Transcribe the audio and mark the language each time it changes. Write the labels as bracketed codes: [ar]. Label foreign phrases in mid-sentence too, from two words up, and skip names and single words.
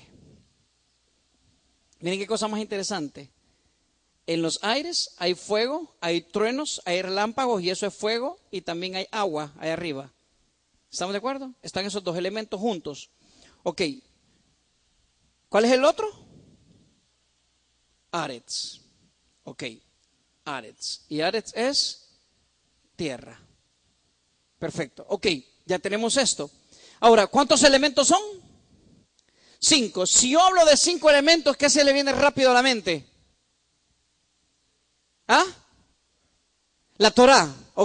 [es] Miren qué cosa más interesante. En los aires hay fuego, hay truenos, hay relámpagos y eso es fuego, y también hay agua ahí arriba. ¿Estamos de acuerdo? Están esos dos elementos juntos. Ok. ¿Cuál es el otro? Aretz. Ok. Aretz. Y Aretz es tierra. Perfecto. Ok. Ya tenemos esto. Ahora, ¿cuántos elementos son? 5. Si yo hablo de 5 elementos, ¿qué se le viene rápido a la mente? ¿Ah? La Torá. Ok.